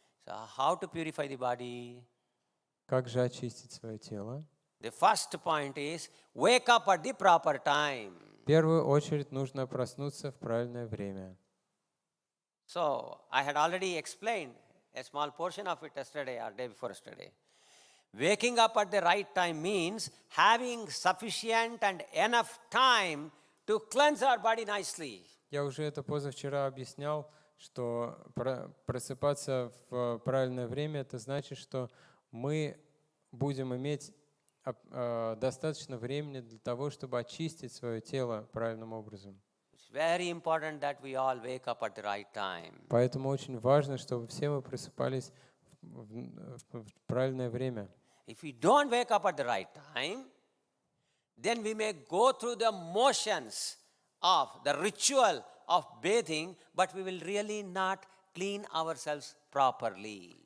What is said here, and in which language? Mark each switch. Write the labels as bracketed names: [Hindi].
[English] So, how to purify the body? [Russian] Как же очистить свое тело? [English] The first point is wake up at the proper time. [Russian] В первую очередь нужно проснуться в правильное время. [English] So, I had already explained a small portion of it yesterday or day before yesterday. Waking up at the right time means having sufficient and enough time to cleanse our body nicely. [Russian] Я уже это позавчера объяснял, что просыпаться в правильное время, это значит, что мы будем иметь достаточно времени для того, чтобы очистить свое тело правильным образом. [English] It's very important that we all wake up at the right time. [Russian] Поэтому очень важно, чтобы все мы просыпались в правильное время. [English] If we don't wake up at the right time, then we may go through the motions of the ritual of bathing, but we will really not clean ourselves properly.